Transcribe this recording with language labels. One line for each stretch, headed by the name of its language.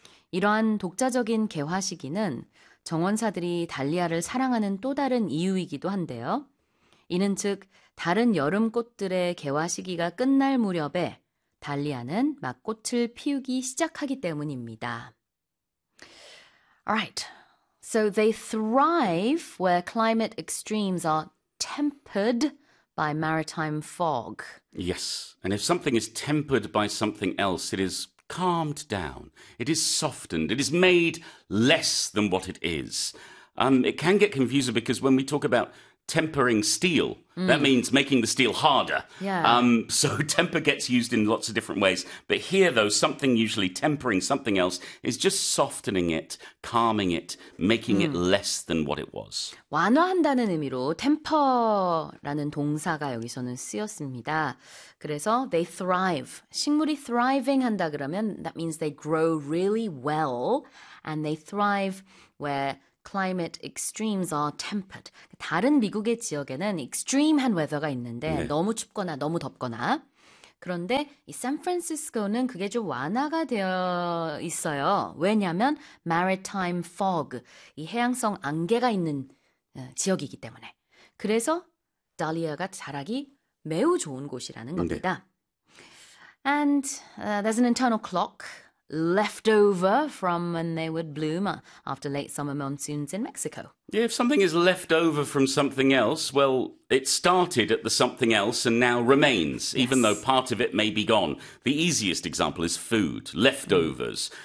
Korean: 이러한 독자적인 개화 시기는 정원사들이 달리아를 사랑하는 또 다른 이유이기도 한데요. 이는 즉 다른 여름 꽃들의 개화 시기가 끝날 무렵에 달리아는 막 꽃을 피우기 시작하기 때문입니다.
English: Alright, so they thrive where climate extremes are tempered by maritime fog. Yes, and if something is tempered by something else, it is calmed down. It is softened. It is made less than what it is. It can get confusing because when we talk about tempering steel, that means making the steel harder. So temper gets used in lots of different ways. But here, though, something usually tempering something else is just softening it, calming it, making it less than what it was.
Korean: 완화한다는 의미로 temper라는 동사가 여기서는 쓰였습니다. 그래서
English: they thrive.
Korean: 식물이
English: thriving
Korean: 한다 그러면
English: that means they grow really well and they thrive where Climate extremes are tempered.
Korean: 다른 미국의 지역에는 extreme한 weather가 있는데 네. 너무 춥거나 너무 덥거나 그런데 이 샌프란시스코는 그게 좀 완화가 되어 있어요. 왜냐하면 Maritime Fog, 이 해양성 안개가 있는 지역이기 때문에. 그래서 달리아가 자라기 매우 좋은 곳이라는 겁니다.
English: And there's an internal clock left over from when they would bloom after late summer monsoons in Mexico. Yeah, if something is left over from something else, well, it started at the something else and now remains, even though Yes. part of it may be gone. The easiest example is food, leftovers.